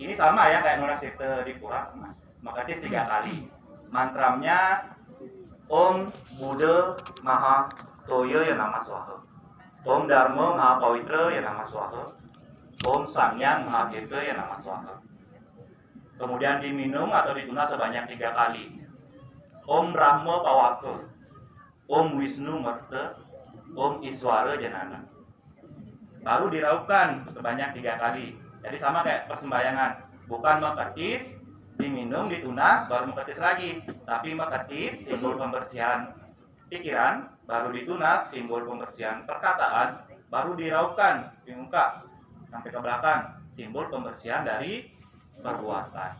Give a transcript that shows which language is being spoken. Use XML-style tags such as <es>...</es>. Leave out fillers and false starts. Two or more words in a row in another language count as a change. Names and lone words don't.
<id>Ini sama ya kayak Nunasirta di pura, sama. Mengetis 3 kali. Mantramnya</id> <sa>Om Buddha Maha Toya Ya Nama Swaha, Om Dharma Maha Pawitra Ya Nama Swaha, Om Sangyang Maha Kirta Ya Nama Swaha.</sa> <id>Kemudian diminum atau ditunas sebanyak 3 kali.</id> <sa>Om Brahma Pawaka, Om Wisnu Merta, Om Iswara Janana.</sa> <id>Baru diraukan sebanyak 3 kali. Jadi sama kayak persembahyangan, bukan mengetis, diminum, ditunas, baru mengetis lagi. Tapi mengetis, simbol pembersihan pikiran, baru ditunas, simbol pembersihan perkataan, baru diraukan di muka sampai ke belakang, simbol pembersihan dari perbuatan.</id>